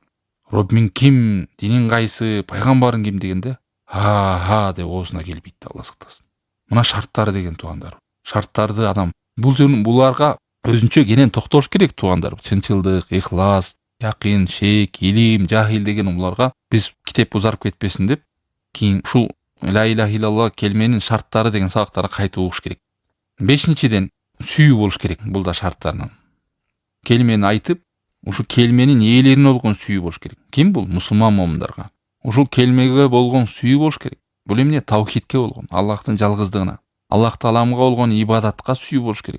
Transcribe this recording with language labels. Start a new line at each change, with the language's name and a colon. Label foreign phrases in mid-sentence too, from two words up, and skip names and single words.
Kyrgyz: Роббиң ким, динин кайсы, пайгамбарың ким дегенде, ха деп оозуна келбейт, Алла сактасын. Мына шарттары деген туугандар. Шарттарды адам буларга өзүнчө кенен токтош керек, туугандар. Чынчылдык, ихлас, якын, шек, илим, жахил деген буларга биз китеп узарып кетпесин деп, кийин ушул
Arabic: لا إله إلا الله
Kyrgyz: келменин шарттары деген сабактарга кайтып угуш керек. 5-ден сүйүү болуш керек, бул да шарттарынан. Келмени айтып, ушу келменин ээлерине болгон сүйүү болуш керек. Ким бул? Мусулман момундарга. Ушул келмеге болгон сүйүү болуш керек. Бул эмне? Таухидке болгон, Аллахтын жалгыздыгына, Аллах Тааламга болгон ибадатка сүйүү болуш керек.